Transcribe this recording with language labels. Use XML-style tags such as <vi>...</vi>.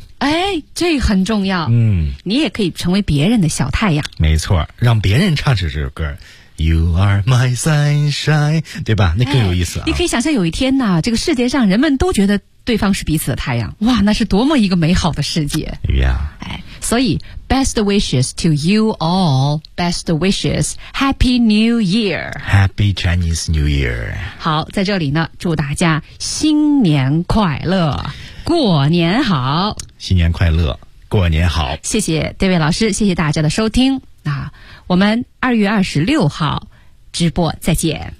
<zh>哎，这很重要。你也可以成为别人的小太阳。没错，让别人唱这首歌</zh> <en>You are my sunshine，</en> <zh>对吧？那更有意思啊。你可以想象有一天呢，这个世界上人们都觉得对方是彼此的太阳，哇，那是多么一个美好的世界。</zh> <en>Yeah.</en> <zh>哎，所以</zh> <en>Best wishes to you all. Best wishes. Happy New Year. Happy Chinese New Year.</en> <zh>好，在这里呢，祝大家新年快乐，过年好，新年快乐，过年好。谢谢 David 老师，谢谢大家的收听。那我们2月26号直播再见。</zh>